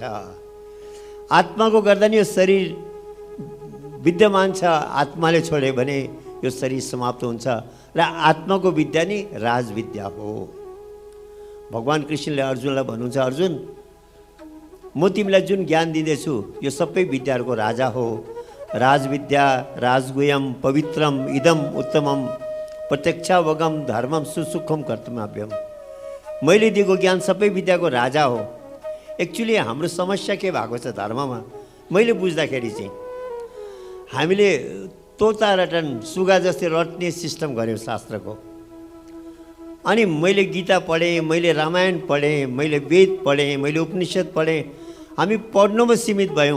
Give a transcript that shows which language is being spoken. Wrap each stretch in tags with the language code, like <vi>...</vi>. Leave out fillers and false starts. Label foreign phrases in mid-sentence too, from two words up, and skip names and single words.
<ne>आत्माको गर्दा नि यो शरीर विद्यमान छ, आत्माले छोड्यो भने यो शरीर समाप्त हुन्छ। र आत्माको विद्या नि राजविद्या हो। भगवान कृष्णले अर्जुनलाई भन्नुहुन्छ, अर्जुन म तिमीलाई जुन ज्ञान दिँदैछु यो सबै विद्याहरूको राजा हो।</ne> <sa>राजविद्या राजगुह्यम पवित्रम इदम उत्तमम प्रत्यक्षावगम धर्मम सुसुखम कर्तव्यम।</sa> <ne>मैले दिएको ज्ञान सबै विद्याको राजा हो। एक्चुअली हाम्रो समस्या के भएको छ धर्ममा, मैले बुझ्दाखेरि चाहिँ हामीले तोता रटन सुगा जस्तै रट्ने सिस्टम गऱ्यौँ शास्त्रको। अनि मैले गीता पढेँ, मैले रामायण पढेँ, मैले वेद पढेँ, मैले उपनिषद पढेँ, हामी पढ्नुमा सीमित भयौँ।</ne>